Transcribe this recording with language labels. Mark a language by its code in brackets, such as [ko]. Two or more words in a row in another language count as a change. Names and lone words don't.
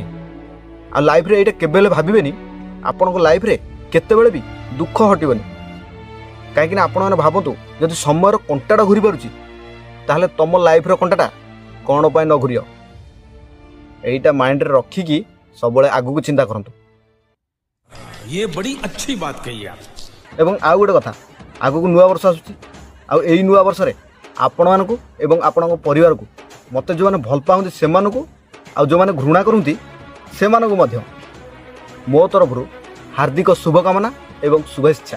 [or] ଆଉ ଲାଇଫ୍ରେ ଏଇଟା କେବେ ହେଲେ ଭାବିବେନି ଆପଣଙ୍କ ଲାଇଫ୍ରେ କେତେବେଳେ ବି ଦୁଃଖ ହଟିବନି। କାହିଁକିନା ଆପଣମାନେ ଭାବନ୍ତୁ, ଯଦି ସମୟର କଣ୍ଟାଟା ଘୁରି ପାରୁଛି, ତାହେଲେ ତମ ଲାଇଫ୍ର କଣ୍ଟାଟା କ'ଣ ପାଇଁ ନ ଘୁରିବ। এইটা ମାଇଣ୍ଡରେ ରଖିକି ସବୁବେଳେ ଆଗକୁ ଚିନ୍ତା କରନ୍ତୁ। [hi] ये बड़ी अच्छी बात कही आप। [or] ଏବଂ ଆଉ ଗୋଟେ କଥା, ଆଗକୁ ନୂଆ ବର୍ଷ ଆସୁଛି। ଆଉ ଏଇ ନୂଆ ବର୍ଷରେ ଆପଣମାନଙ୍କୁ ଏବଂ ଆପଣଙ୍କ ପରିବାରକୁ, ମୋତେ ଯେଉଁମାନେ ଭଲ ପାଆନ୍ତି ସେମାନଙ୍କୁ, ଆଉ ଯେଉଁମାନେ ଘୃଣା କରନ୍ତି ସେମାନଙ୍କୁ ମଧ୍ୟ ମୋ ତରଫରୁ ହାର୍ଦ୍ଦିକ ଶୁଭକାମନା ଏବଂ ଶୁଭେଚ୍ଛା।